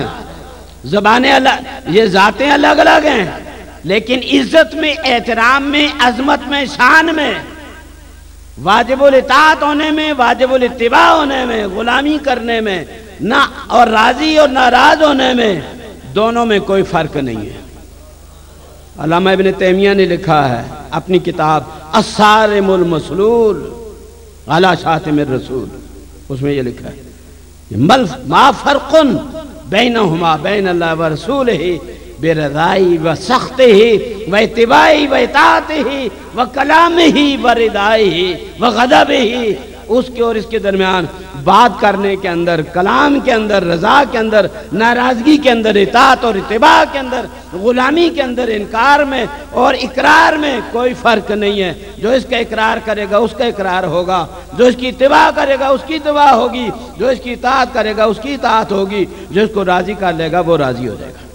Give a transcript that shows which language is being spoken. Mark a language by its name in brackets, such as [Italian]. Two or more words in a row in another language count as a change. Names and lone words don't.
[Urdu] زبانیں الگ، یہ ذاتیں الگ الگ ہیں، لیکن عزت میں، احترام میں، عظمت میں، شان میں، واجب الاطاعت ہونے میں، واجب الاتباع ہونے میں، غلامی کرنے میں نہ، اور راضی اور ناراض ہونے میں، دونوں میں کوئی فرق نہیں ہے۔ علامہ ابن تیمیہ نے لکھا ہے اپنی کتاب الصارم المسلول علی شاتم الرسول، اس میں یہ لکھا ہے [Arabic] ما فرق بینہما بین اللہ ورسولہ برضائی و سخطہ و اتباعی و اطاعتہ و کلامہ و ردائی و غضبہ۔ [Urdu] اس کے اور اس کے درمیان بات کرنے کے اندر، کلام کے اندر، رضا کے اندر، ناراضگی کے اندر، اطاعت اور اتباع کے اندر، غلامی کے اندر، انکار میں اور اقرار میں کوئی فرق نہیں ہے۔ جو اس کا اقرار کرے گا اس کا اقرار ہوگا، جو اس کی اتباع کرے گا اس کی اتباع ہوگی، جو اس کی اطاعت کرے گا اس کی اطاعت ہوگی، جو اس کو راضی کر لے گا وہ راضی ہو جائے گا۔